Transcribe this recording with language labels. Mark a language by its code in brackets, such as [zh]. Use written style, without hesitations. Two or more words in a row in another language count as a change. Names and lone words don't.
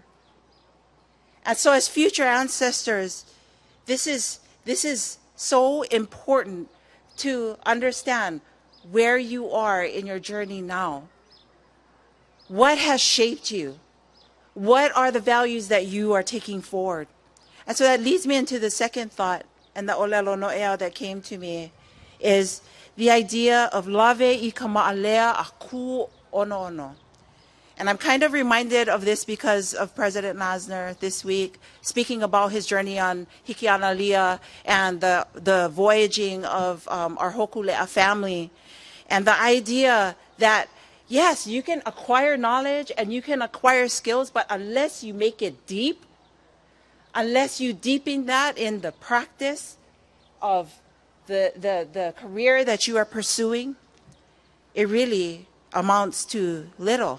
[en] And so as future ancestors, this is so important to understand where you are in your journey now. What has shaped you? What are the values that you are taking forward? And so that leads me into the second thought, and the [haw] olelo no'eau [en] that came to me, is the idea of [haw] lave I ka ma'alea a ku ono ono. [en] And I'm kind of reminded of this because of President Lassner this week, speaking about his journey on Hikianalia and the voyaging of our Hokulea family. And the idea that, yes, you can acquire knowledge and you can acquire skills, but unless you make it deep, unless you deepen that in the practice of the career that you are pursuing, it really amounts to little.